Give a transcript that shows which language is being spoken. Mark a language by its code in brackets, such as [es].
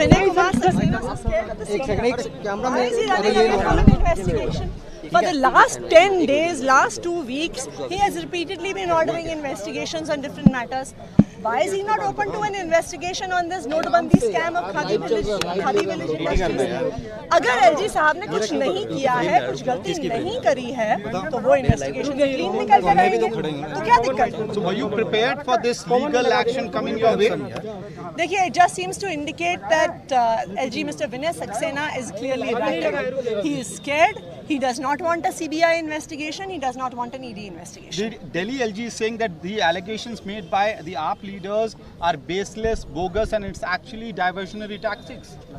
[en] Vinay Kumar Saxena so scared of the CBI? Why is he running away from an investigation? For the last 10 days, last 2 weeks, he has repeatedly been ordering investigations on different matters. Why is he not open to an investigation on this notebandi scam of Khadi Village Industries? [hi] अगर LG साहब ने कुछ नहीं किया है, कुछ गलती नहीं करी है, तो वो इन्वेस्टिगेशन क्लीन निकल कर आएंगे, तो क्या दिक्कत है? [en] So were you prepared for this legal action coming your way? देखिए, it just seems to indicate that LG Mr. Vinay Saxena is clearly right. He is scared. He does not want a CBI investigation. He does not want an ED investigation. Delhi LG is saying that the allegations made by the AAP leaders are baseless, bogus, and it's actually diversionary tactics.